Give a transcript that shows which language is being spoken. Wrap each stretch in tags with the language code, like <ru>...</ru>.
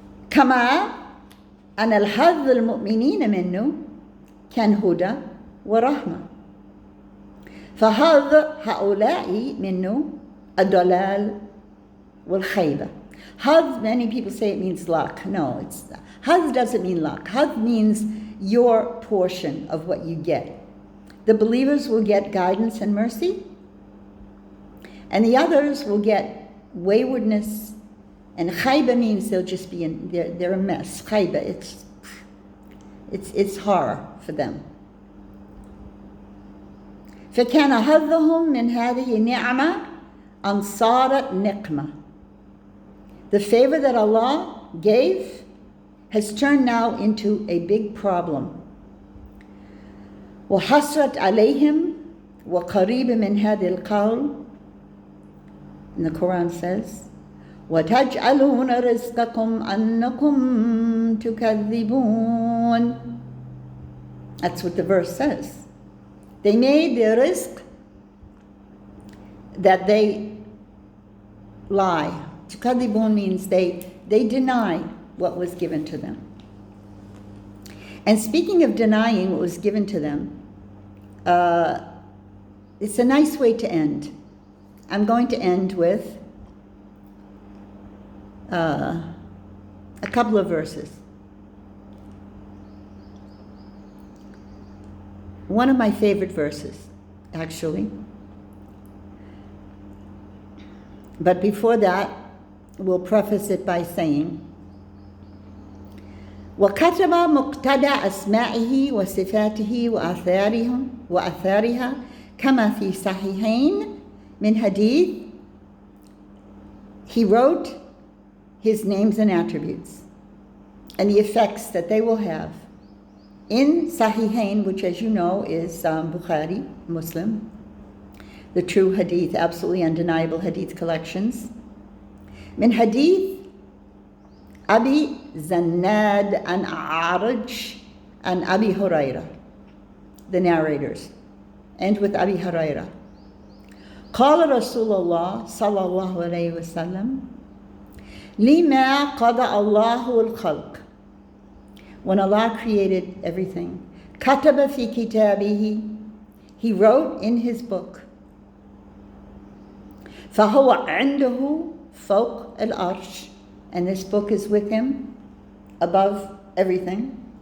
<ar>كما أن الحظ المؤمنين منه كان هدى ورحمة. فحظ هؤلاء منه الضلال والخيبة.</ar> <en>Haz, many people say it means luck. No, Haz doesn't mean luck. Haz means your portion of what you get. The believers will get guidance and mercy, and the others will get waywardness. And khayba means they'll just be they're a mess. Khayba, it's horror for them.</en> <ar>فكان حظهم من هذه النعمة أن صارت نقمة.</ar> <en>The favor that Allah gave has turned now into a big problem.</en> <ar>وحسرت عليهم وقريب من هذا القول.</ar> <en>And the Quran says,</en> <ar>وتجعلون رزقكم أنكم تكذبون.</ar> <en>That's what the verse says. They made their rizq that they lie. Tukadibun means they deny what was given to them. And speaking of denying what was given to them, it's a nice way to end. I'm going to end with a couple of verses. One of my favorite verses, actually. But before that, we'll preface it by saying,</en> <ar>وكتب مقتضى أسمائه وصفاته وآثارها كما في صحيحين من حديث.</ar> <en>He wrote his names and attributes and the effects that they will have in Sahihain, which, as you know, is Bukhari, Muslim, the true hadith, absolutely undeniable hadith collections. Min hadith Abi Zannad and A'raj and Abi Huraira, the narrators, and with Abi Huraira.</en> <ar>قال رسول الله صلى الله عليه وسلم لما قضى الله الخلق.</ar> <en>When Allah created everything,</en> <ar>كتب في كتابه,</ar> <en>he wrote in his book,</en> <ar>فهو عنده فوق العرش,</ar> <en>and this book is with him above everything.</en>